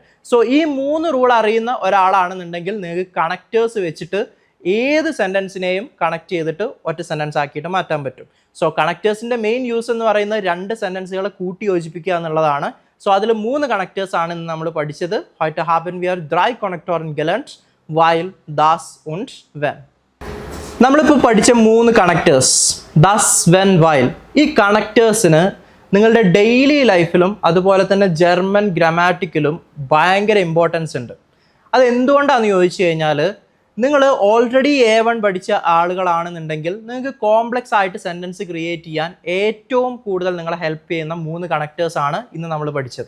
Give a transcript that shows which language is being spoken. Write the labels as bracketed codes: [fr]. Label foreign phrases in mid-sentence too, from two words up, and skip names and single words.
[ml] സോ ഈ 3 റൂൾ അറിയുന്ന ഒരാളാണെന്നുണ്ടെങ്കിൽ നിങ്ങൾക്ക് കണക്റ്റേഴ്സ് വെച്ചിട്ട് ഏത് സെൻറ്റൻസിനെയും കണക്ട് ചെയ്തിട്ട് ഒറ്റ സെൻറ്റൻസ് ആക്കിയിട്ട് മാറ്റാൻ പറ്റും. സോ കണക്റ്റേഴ്സിൻ്റെ [en] main use [ml] എന്ന് പറയുന്നത് 2 സെൻറ്റൻസുകളെ കൂട്ടി യോജിപ്പിക്കുക എന്നുള്ളതാണ്. സോ അതിൽ 3 കണക്റ്റേഴ്സ് ആണ് ഇന്ന് നമ്മൾ പഠിച്ചത്. [de] heute haben wir 3 Konnektoren gelernt, while, das und when. [ml] നമ്മളിപ്പോൾ പഠിച്ച 3 കണക്റ്റേഴ്സ് [en] thus, when, while, [ml] ഈ കണക്റ്റേഴ്സിന് നിങ്ങളുടെ ഡെയിലി ലൈഫിലും അതുപോലെ തന്നെ ജർമ്മൻ ഗ്രാമാറ്റിക്കലും ഭയങ്കര ഇമ്പോർട്ടൻസ് ഉണ്ട്. അത് എന്തുകൊണ്ടാണെന്ന് ചോദിച്ചു കഴിഞ്ഞാൽ, നിങ്ങൾ ഓൾറെഡി A1 പഠിച്ച ആളുകളാണെന്നുണ്ടെങ്കിൽ നിങ്ങൾക്ക് കോംപ്ലക്സ് ആയിട്ട് [en] sentence create [ml] ചെയ്യാൻ ഏറ്റവും കൂടുതൽ നിങ്ങളെ ഹെൽപ്പ് ചെയ്യുന്ന 3 കണക്റ്റേഴ്സ് ആണ് ഇന്ന് നമ്മൾ പഠിച്ചത്.